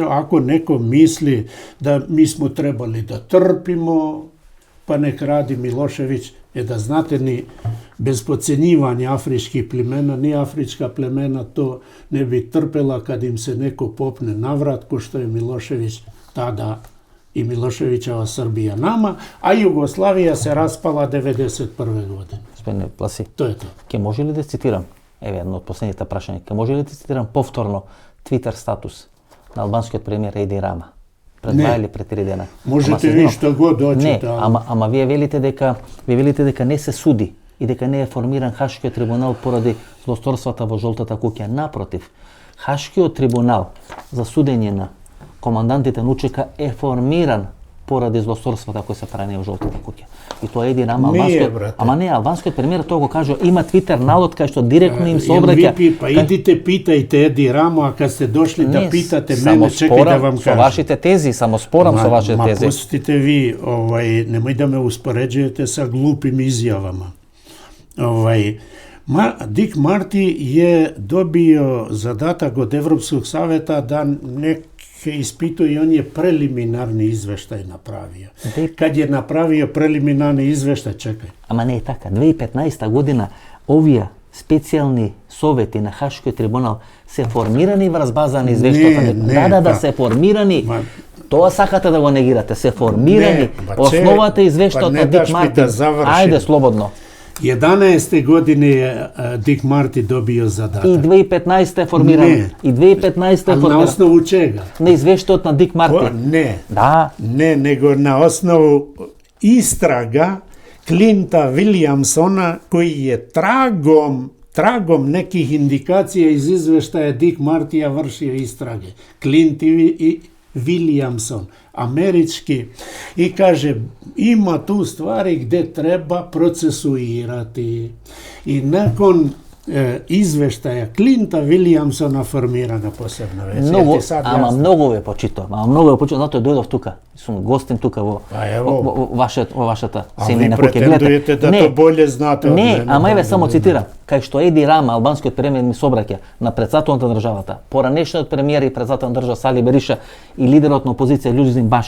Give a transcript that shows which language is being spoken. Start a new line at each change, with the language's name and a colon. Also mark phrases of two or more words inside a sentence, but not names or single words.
Serbian: Ako neko misli da mi smo trebali da trpimo, pa nek radi Milošević, da znate, ni bez podcjenjivanja afričkih plemena, ni afrička plemena to ne bi trpela kad im se neko popne na vrat, ko što je Milošević tada i Miloševićeva Srbija nama, a Jugoslavija se raspala 91. godine.
Macedonian: Господине Власи,
Serbian: To je to.
Macedonian: ке може ли да цитирам, еве едно од последните прашања, ке може ли да цитирам повторно Твитер статус на албанскиот премиер Еди Рама? Пред 2 или пред 3 дена.
Serbian: Можете ви што god hoćete.
Macedonian: Не, ама вие велите дека не се суди и дека не е формиран Хашкиот трибунал поради злосторствата во жолтата куќа. Напротив, Хашкиот трибунал за судење на командантите на УЧК е формиран поради злосторствата кои се правени во жолтата куќа. И тоа Еди Рама, албанскиот премиер, тоа го кажа, има Твитер налог кај што директно им се обраќа.
Serbian: Pa idite pitajte Edi Ramu, a kad ste došli da pitate mene, čekaj da vam
Macedonian: со
Serbian: kažem.
Macedonian: вашите тези, само спорам со вашите тези.
Serbian: Pustite vi, nemoj da me uspoređujete sa glupim izjavama. Dick Marty je dobio zadatak od Evropskog saveta da neke ispituje i on je preliminarni izveštaj napravio. Kad je napravio preliminarni izveštaj, čekaj.
Macedonian: Ама не е така. 2015 година овие специјални совети на Хашкиот трибунал се формирани врз база на извештајот. Да, се формирани. Тоа сакате да го негирате. Се формирани. Основата извештајот на Дик Мартин. Ајде, слободно.
Serbian: 11. godine je Dick Marty dobio zadatak.
Macedonian: И 2015 е формиран. И 2015 е
Serbian: Ali na
Macedonian: формиран.
Serbian: osnovu čega?
Macedonian: На извештајот на Дик Марти.
Serbian: Ne.
Macedonian: Да.
Serbian: Ne, nego na osnovu istraga Clinta Williamsona koji je tragom nekih indikacija iz izveštaja Dick Martija vršio istrage. Clint i Williamson, američki, i kaže ima tu stvari gde treba procesuirati. I nakon izveštaja Clintona Williamsona formirana posebna veća.
Macedonian: Mnogo, mnogo je počito, zato je dojdov тука. Сум гостин тука во вашата семејна куќа. А ви претендуете да то болje знате од мене. Не, ама еве само цитирам, кај што Еди Рама, албанскиот премиер, ми собраќа на председателот на државата, поранешниот премиер и председател на држава Сали Бериша и лидерот на опозиција Љузин Баша.